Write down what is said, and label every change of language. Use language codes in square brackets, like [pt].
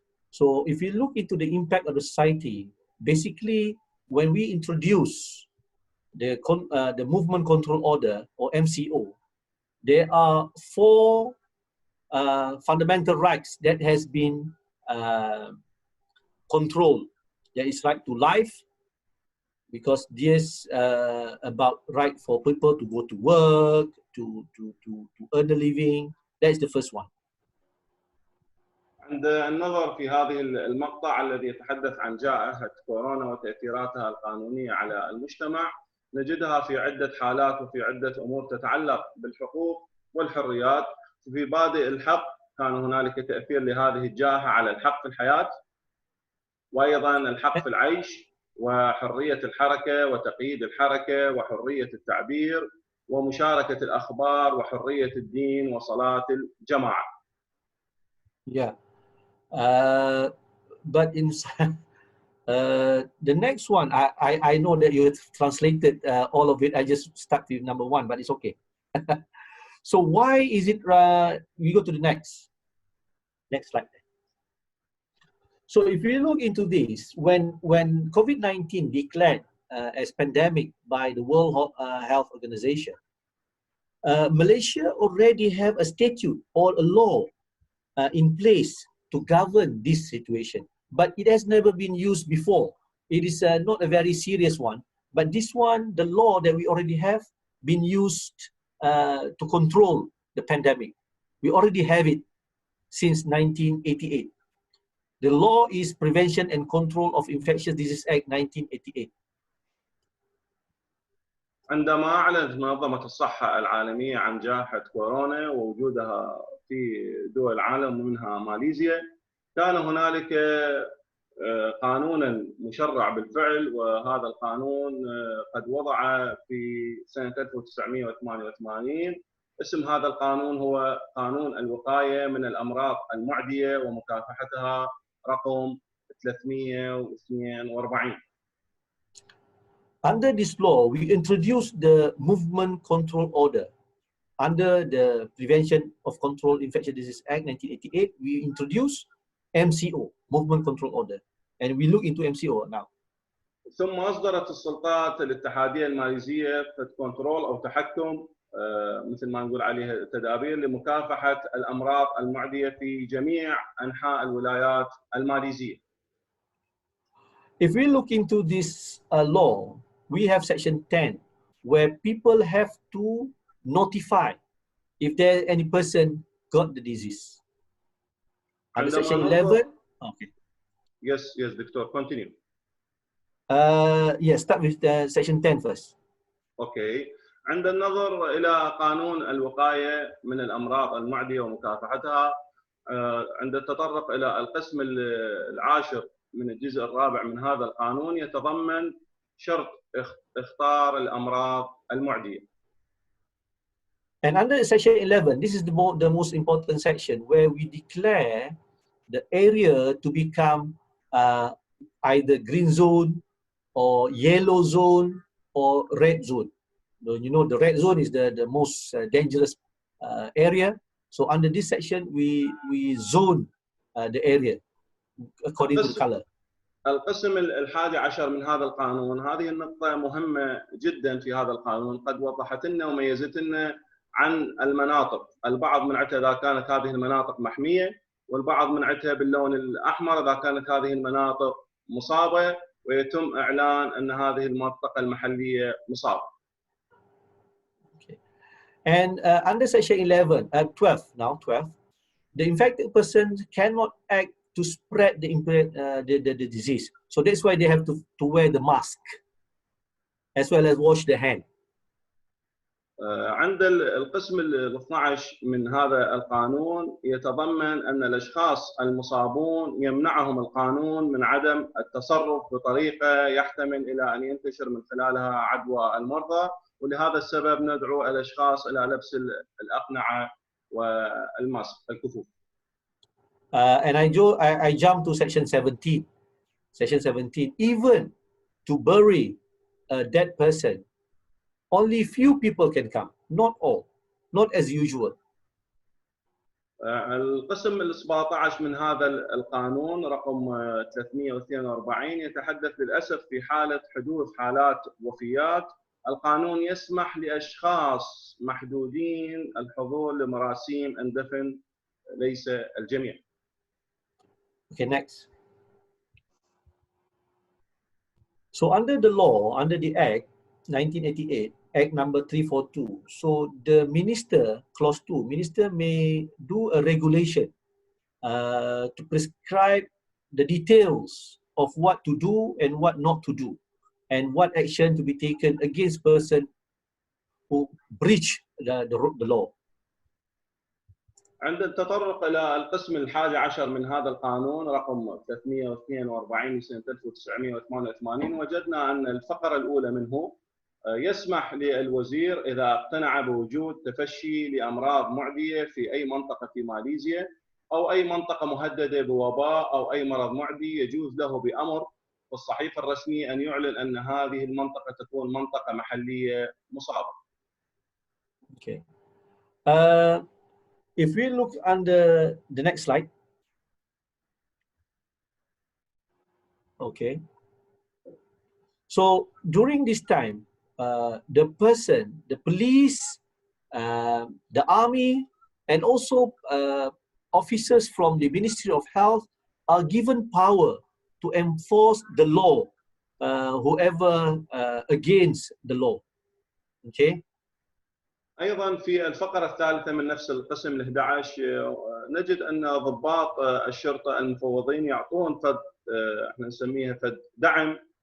[en] So if you look into the impact of the society, basically when we introduce the movement control order, or MCO, there are 4 fundamental rights that has been controlled. There is right to life, because this about right for people to go to work, to earn a living. That is the first one. [ar] عند النظر في هذه المقطع الذي يتحدث عن جائحة كورونا وتأثيراتها القانونية على المجتمع، نجدها في عدة حالات وفي عدة أمور تتعلق بالحقوق والحريات. في بادئ الحق كان هنالك تأثير لهذه الجائحة على الحق في الحياة، وأيضا الحق في العيش، وحرية الحركة وتقييد الحركة، وحرية التعبير، ومشاركة الأخبار، وحرية الدين، وصلاة الجماعة. [en] Yeah, but in the next one, I know that you have translated all of it. I just stuck with number 1, but it's okay. So why is it? We go to the next slide. So if you look into this, when COVID-19 declared as pandemic by the World Health Organization, Malaysia already have a statute or a law in place to govern this situation, but it has never been used before. It is not a very serious one, but this one, the law that we already have, been used to control the pandemic. We already have it since 1988. The law is Prevention and Control of Infectious Disease Act 1988. [ar] عندما أعلنت منظمة الصحة العالمية عن جائحة كورونا ووجودها في دول العالم ومنها ماليزيا، كان هنالك قانونا مشرع بالفعل، وهذا القانون قد وضع في سنة 1988. اسم هذا القانون هو قانون الوقاية من الأمراض المعدية ومكافحتها، رقم 342. [en] Under this law, we introduced the Movement Control Order. Under the Prevention of Control Infectious Disease Act 1988, we introduced MCO, Movement Control Order, and we look into MCO now. [ar] ثم أصدرت السلطات الاتحادية الماليزية كنترول أو تحكم، مثل ما نقول عليها تدابير لمكافحة الأمراض المعدية في جميع أنحاء الولايات الماليزية. [en] If we look into this law, we have section 10, where people have to notify if there any person got the disease. Under section 11, okay. Yes, Doctor, continue. Yes, start with section 10 first. Okay. [ar] عند النظر إلى قانون الوقاية من الأمراض المعدية ومكافحتها، عند التطرق إلى القسم العاشر من الجزء الرابع من هذا القانون، يتضمن شرط اختار الأمراض المعدية. [en] And under section 11, this is the most important section, where we declare the area to become either green zone or yellow zone or red zone. You know, the red zone is the most dangerous area. So under this section, we zone the area according to the color. [ar] القسم الحادي عشر من هذا القانون، هذه النقطة مهمة جدا في هذا القانون، قد وضحت لنا وميزت لنا عن المناطق. البعض منعتها إذا كانت هذه المناطق محمية، والبعض منعتها باللون الأحمر إذا كانت هذه المناطق مصابة، ويتم إعلان أن هذه المنطقة المحلية مصابة. [en] Okay. And under section 11, 12 now, 12, the infected person cannot act to spread the disease. So that's why they have to wear the mask as well as wash their hand. [ar] عند القسم ال 12 من هذا القانون يتضمن أن الأشخاص المصابون يمنعهم القانون من عدم التصرف بطريقة يحتمل إلى أن ينتشر من خلالها عدوى المرضى، ولهذا السبب ندعو الأشخاص إلى لبس الأقنعة والماسك الكفوف. [en] And I jump to section 17. Section 17, even to bury a dead person, only few people can come, not all, not as usual. [ar] القسم ال 17 من هذا القانون رقم 342 يتحدث للأسف في حالة حدوث حالات وفيات القانون يسمح لأشخاص محدودين الحضور لمراسيم الدفن، ليس الجميع. [en] Okay, next. So under the law, under the Act 1988, Act number 342, so the minister, clause 2, minister may do a regulation to prescribe the details of what to do and what not to do, and what action to be taken against person who breach the law. [ar] عند التطرق إلى القسم 11 من هذا القانون رقم 342 سنة 1988 وجدنا أن الفقرة الأولى منه يسمح للوزير إذا اقتنع بوجود تفشي لأمراض معدية في أي منطقة في ماليزيا أو أي منطقة مهددة بوباء أو أي مرض معدي، يجوز له بأمر في الصحيفة الرسمية أن يعلن أن هذه المنطقة تكون منطقة محلية مصابة. [en] Okay. If we look under the next slide. Okay. So during this time, the person, the police, the army, and also officers from the Ministry of Health are given power to enforce the law, whoever against the law. Okay. [ar] ايضا في الفقره الثالثه من نفس القسم ال 11 نجد ان ضباط الشرطه المفوضين يعطون فد احنا نسميها فد دعم